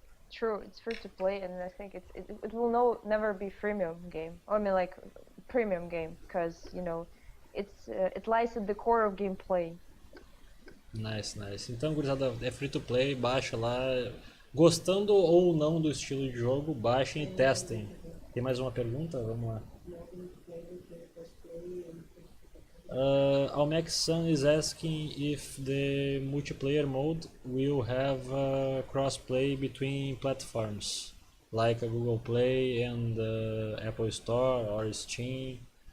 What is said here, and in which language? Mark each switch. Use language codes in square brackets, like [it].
[en] True, it's free to play, and I think it will never be freemium game. I mean, like premium game, because it lies at the core of gameplay. Nice, nice. [pt] Então, gurizada, é free to play, baixa lá. Gostando ou não do estilo de jogo, baixem e testem. Tem mais uma pergunta? Vamos lá. [en] Almexan is asking if the multiplayer mode will have crossplay between platforms, like a Google Play and Apple Store or Steam.